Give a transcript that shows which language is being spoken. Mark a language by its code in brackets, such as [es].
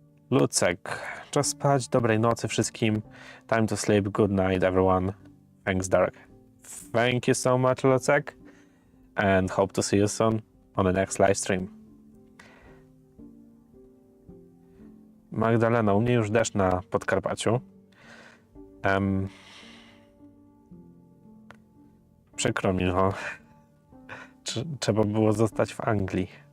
[pl] Lucek, just spać, dobrej nocy wszystkim. [en] Time to sleep, good night everyone. Thanks, Derek. Thank you so much, Lucek, and hope to see you soon on the next live stream. [pl] Magdalena, u mnie już deszcz na Podkarpaciu. Przykro mi, no. Trzeba było zostać w Anglii.